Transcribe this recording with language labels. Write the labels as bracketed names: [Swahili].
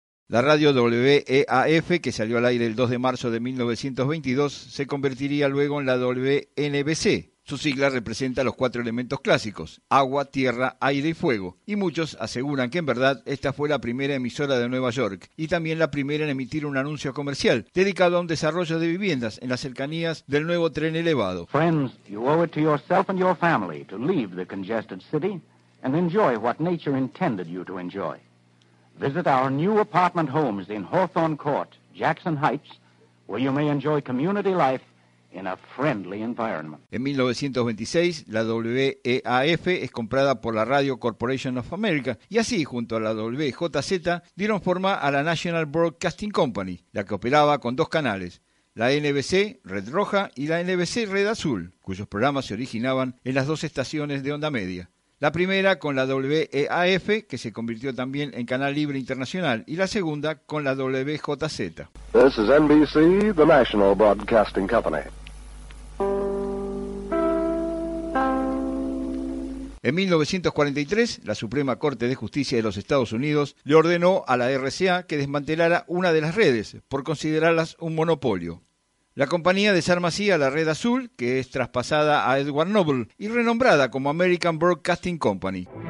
[Spanish] La radio WEAF, que salió al aire el 2 de marzo de 1922, se convertiría luego en la WNBC. Su sigla representa los 4 elementos clásicos: agua, tierra, aire y fuego. Y muchos aseguran que en verdad esta fue la primera emisora de Nueva York y también la primera en emitir un anuncio comercial dedicado a un desarrollo de viviendas en las cercanías del nuevo tren elevado. [English] Friends, you owe it to yourself and your family to leave the congested city and enjoy what nature intended you to enjoy. Visit our new apartment homes in Hawthorne Court, Jackson Heights, where you may enjoy community life. In a friendly environment. [Spanish] En 1926, la WEAF es comprada por la Radio Corporation of America y así, junto a la WJZ, dieron forma a la National Broadcasting Company, la que operaba con 2 canales, la NBC Red Roja y la NBC Red Azul, cuyos programas se originaban en las 2 estaciones de onda media. La primera con la WEAF, que se convirtió también en Canal Libre Internacional, y la segunda con la WJZ. [English] This is NBC, the National Broadcasting Company. [Spanish] En 1943, la Suprema Corte de Justicia de los Estados Unidos le ordenó a la RCA que desmantelara una de las redes, por considerarlas un monopolio. La compañía desarma así a la Red Azul, que es traspasada a Edward Noble y renombrada como American Broadcasting Company.